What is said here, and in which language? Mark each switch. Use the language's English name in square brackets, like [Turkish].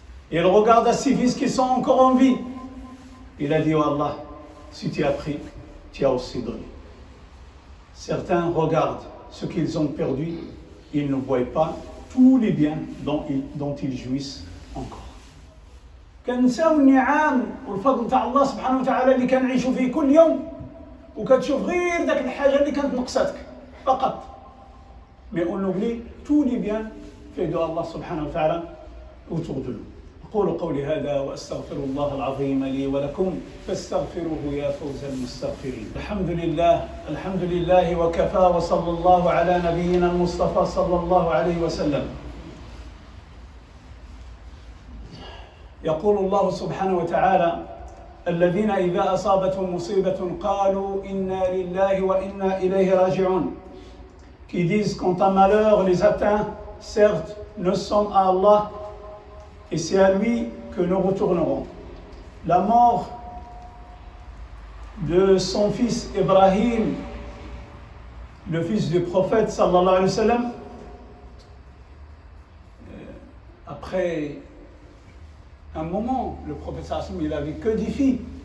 [French] Il regarde à ses fils qui sont encore en vie. Il a dit, oh Allah, si tu as pris, tu as aussi donné. Certains regardent ce qu'ils ont perdu, ils ne voient pas tous les biens dont ils jouissent encore. [Arabic] كنساو النعم والفضل تاع الله سبحانه وتعالى اللي كنعيشوا فيه كل يوم وكتشوف غير داك الحاجه اللي كانت نقصتك فقط. [French] Mais on oublie tous les biens faits de Allah subhanahu wa ta'ala autour de nous. [Arabic] أقول قولي هذا وأستغفر الله العظيم لي ولكم فاستغفروه يا فوز المستغفرين. الحمد لله وكفى وصلى الله على نبينا المصطفى صلى الله عليه وسلم. يقول الله سبحانه وتعالى الذين إذا أصابتهم مصيبة قالوا إنا لله وإنا إليه راجعون. [French] Qui disent quand un malheur les atteint, certes nous sommes à Allah et c'est à lui que nous retournerons. La mort de son fils Ibrahim, le fils du prophète sallallahu alayhi wa sallam, après un moment, le prophète sallallahu alayhi wa sallam, il avait que 10 filles.